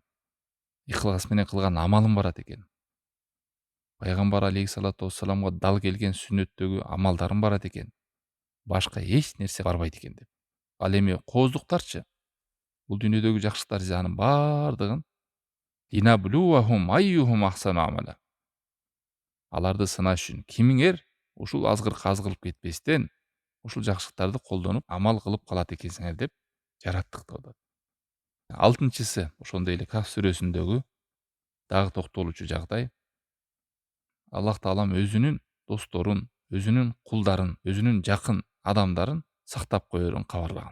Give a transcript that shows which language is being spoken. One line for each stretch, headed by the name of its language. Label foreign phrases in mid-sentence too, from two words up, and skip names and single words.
Kyrgyz: Ихлас менен кылган амалым барат экен. Пайгамбар
Arabic: عليه الصلاة والسلام
Kyrgyz: дал келген сүннөттөгү амалдарым барат экен. Башка эч нерсе барбайт экен деп. Ал эми кооздуктарчы? Бул дүйнөдөгү жакшылыктар анын баардыгын
Arabic: لنبلوهم أيهم أحسن عملا.
Kyrgyz: Аларды сынаш үчүн кимиңер ушул азгыркы аз кылып кетпестен, ушул жакшылыктарды колдонуп, амал кылып калат экенсиңер деп жараттык деп атат. Алтынчысы, ошондой эле Кахф сүрөсүндөгү дагы токтолуучу жагдай, Аллах таалам өзүнүн досторун, өзүнүн кулдарын, өзүнүн жакын адамдарын сактап коерун кабарлаган.